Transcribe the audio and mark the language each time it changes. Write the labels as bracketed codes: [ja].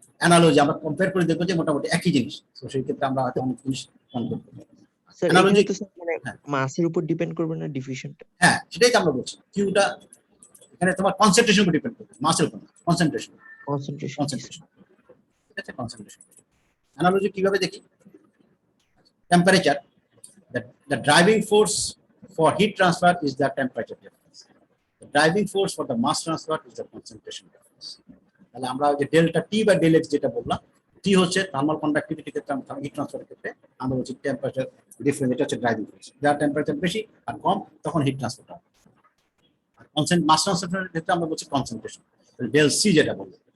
[bn] Analogy আমরা compare করে দেখবো যে মোটামুটি একই জিনিস, তো সেই ক্ষেত্রে আমরা হয়তো অনেক জিনিস কনফার্ম করবো। স্যার [en] Analogy- [bn] এখানে তো স্যার মানে হ্যাঁ। মাসের উপর ডিপেন্ড করবে না ডিফিউশনটা? হ্যাঁ, সেটাই তো আমরা বলছি, কিউটা এখানে তোমার কনসেন্ট্রেশন উপর ডিপেন্ড করবে, মাসের উপর না, কনসেন্ট্রেশন। কনসেন্ট্রেশন। কনসেন্ট্রেশন ঠিক আছে, কনসেন্ট্রেশন। অ্যানালজি কিভাবে দেখি? [en] Temperature, the driving force for heat transfer is the temperature difference, the driving force for the mass transfer is the concentration difference। [bn] তাহলে আমরা যে ডেল্টা টি বা ডেল এক্স যেটা বললাম, টি হচ্ছে থার্মাল কন্ডাক্টিভিটি ক্ষেত্রে, হিট ট্রান্সফারের ক্ষেত্রে আমরা বলছি টেম্পারেচার ডিফারেন্স, এটা হচ্ছে ড্রাইভিং ফোর্স। যার টেম্পারেচার বেশি আর কম তখন হিট ট্রান্সফারটা, আর মাস ট্রান্সফারের ক্ষেত্রে আমরা বলছি কনসেন্ট্রেশন, ডেল সি যেটা বলবো।